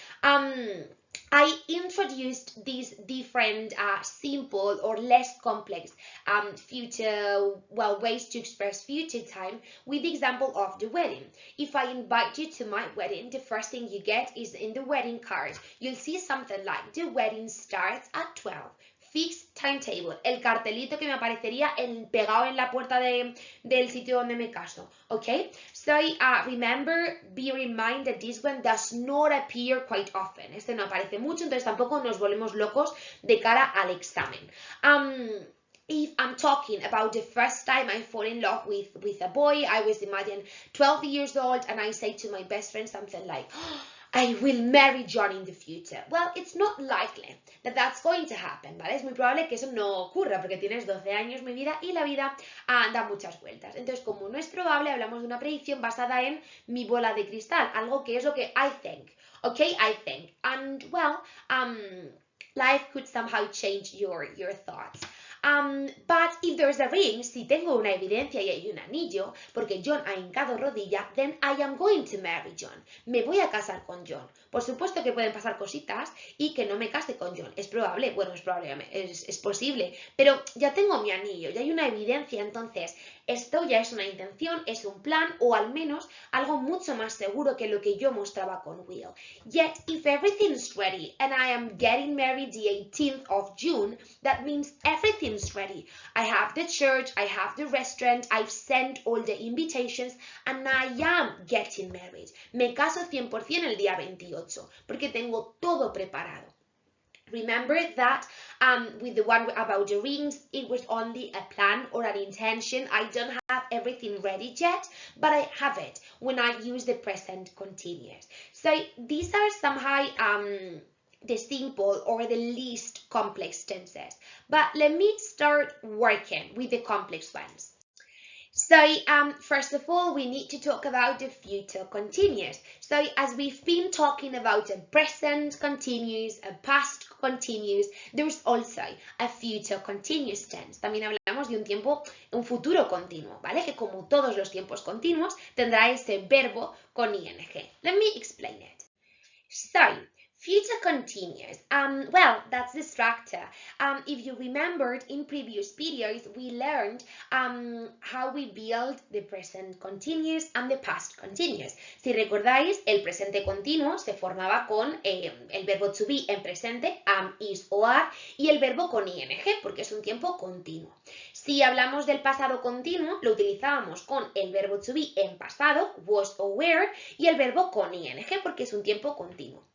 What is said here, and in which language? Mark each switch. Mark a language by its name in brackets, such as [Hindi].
[English] I introduced these different simple or less complex future, ways to express future time with the example of the wedding. If I invite you to my wedding, the first thing you get is in the wedding card. You'll see something like the wedding starts at 12. Fixed timetable, [Spanish] el cartelito que me aparecería pegado en la puerta del sitio donde me caso, okay? [English] So remember, be reminded this one does not appear quite often. [Spanish] Este no aparece mucho, entonces tampoco nos volvemos locos de cara al examen. [English] If I'm talking about the first time I fall in love with a boy, I was imagine 12 years old, and I say to my best friend something like, oh, I will marry John in the future. Well, it's not likely that that's going to happen, ¿vale? [Spanish] Es muy probable que eso no ocurra porque tienes 12 años, mi vida, y la vida da muchas vueltas. Entonces, como no es probable, hablamos de una predicción basada en mi bola de cristal, algo que es lo que [English] I think, [Spanish] okay? [English] I think. And, well, life could somehow change your thoughts. But if there's a ring, [Spanish] si tengo una evidencia y hay un anillo, porque John ha hincado rodilla, [English] then I am going to marry John. [Spanish] Me voy a casar con John. Por supuesto que pueden pasar cositas y que no me case con John. Es probable, bueno, es posible, pero ya tengo mi anillo, ya hay una evidencia, entonces esto ya es una intención, es un plan o al menos algo mucho más seguro que lo que yo mostraba con Will. [English] Yet, if everything's ready and I am getting married the 18th of June, that means everything's ready. I have the church, I have the restaurant, I've sent all the invitations and I am getting married. [Spanish] Me caso 100% el día 28 porque tengo todo preparado. [English] Remember that with the one about the rings, it was only a plan or an intention. I don't have everything ready yet, but I have it when I use the present continuous. So these are somehow the simple or the least complex tenses. But let me start working with the complex ones. So first of all, we need to talk about the future continuous. So as we've been talking about a present continuous, a past continuous, there's also a future continuous tense. [Spanish] También hablamos de un futuro continuo, ¿vale? Que como todos los tiempos continuos, tendrá ese verbo con ing. [English] Let me explain it. So Future continuous. Well, that's the structure. If you remembered in previous videos, we learned how we build the present continuous and the past continuous. [Spanish] Si recordáis, el presente continuo se formaba con el verbo to be en presente, am, is o are, y el verbo con ing, porque es un tiempo continuo. Si hablamos del pasado continuo, lo utilizábamos con el verbo to be en pasado, was o were, y el verbo con ing, porque es un tiempo continuo.